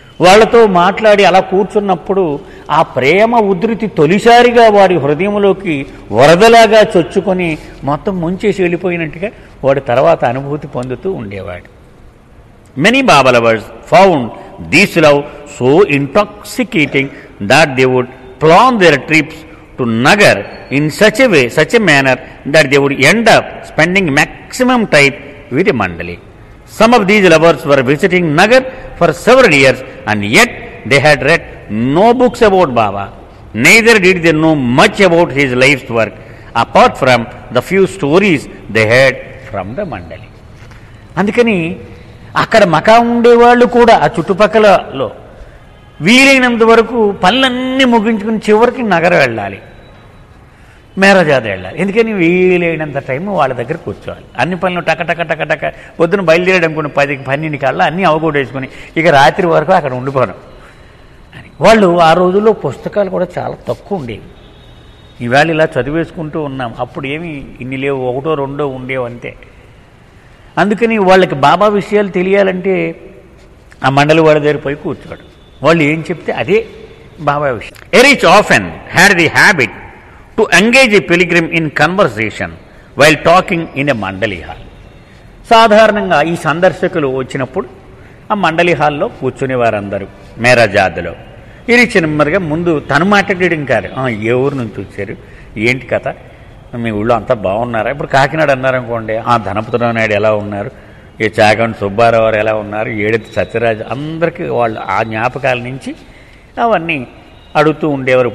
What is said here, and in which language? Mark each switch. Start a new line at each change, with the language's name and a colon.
Telugu: వాళ్లతో మాట్లాడి అలా కూర్చున్నప్పుడు ఆ ప్రేమ ఉధృతి తొలిసారిగా వాడి హృదయంలోకి వరదలాగా చొచ్చుకొని మొత్తం ముంచేసి వెళ్ళిపోయినట్టుగా వాడి తర్వాత అనుభూతి పొందుతూ ఉండేవాడు.
English: Many Baba lovers found this love so intoxicating that they would plan their trips to Nagar in such a manner that they would end up spending maximum time with a mandali. Some of these lovers were visiting Nagar for several years, and yet they had read no books about Baba. Neither did they know much about his life's work, apart from the few stories they heard from the mandali.
Telugu: అందుకని అక్కడ మకా ఉండేవాళ్ళు కూడా ఆ చుట్టుపక్కలలో వీలైనంత వరకు పనులన్నీ ముగించుకుని చివరికి నగరం వెళ్ళాలి, మేరజాద వెళ్ళాలి. ఎందుకని వీలైనంత టైం వాళ్ళ దగ్గర కూర్చోవాలి. అన్ని పనులు టక పొద్దున బయలుదేరాడు అనుకుని 10-12 కల్లా అన్నీ అవగొట్టేసుకుని ఇక రాత్రి వరకు అక్కడ ఉండిపోవడం అని. వాళ్ళు ఆ రోజుల్లో పుస్తకాలు కూడా చాలా తక్కువ ఉండేవి. ఈవేళ ఇలా చదివేసుకుంటూ ఉన్నాం, అప్పుడు ఏమి ఇన్ని లేవు, 1-2 ఉండేవి అంతే. అందుకని వాళ్ళకి బాబా విషయాలు తెలియాలంటే ఆ మండలి వాళ్ళ దగ్గర పోయి కూర్చోడు. వాళ్ళు ఏం చెప్తే అదే బాబా విషయం.
English: Eruch often had the habit to engage a pilgrim in conversation while talking in a mandali hall.
Telugu: సాధారణంగా ఈ సందర్శకులు వచ్చినప్పుడు ఆ మండలి హాల్లో కూర్చునే వారందరూ మేరాజాద్లో ఇది చిన్నమ్మగా ముందు తను మాట్లాడడం కాదు, ఏ ఊరు నుంచి వచ్చారు, ఏంటి కథ, మీ ఊళ్ళో అంతా బాగున్నారా, ఇప్పుడు కాకినాడ అన్నారనుకోండి, ధనపతిరావు నాయుడు ఎలా ఉన్నారు, ఏ చాగంటి సుబ్బారావు గారు ఎలా ఉన్నారు, ఏడెత్తి సత్యరాజు, అందరికీ వాళ్ళు ఆ జ్ఞాపకాల నుంచి అవన్నీ అడుగుతూ ఉండేవారు.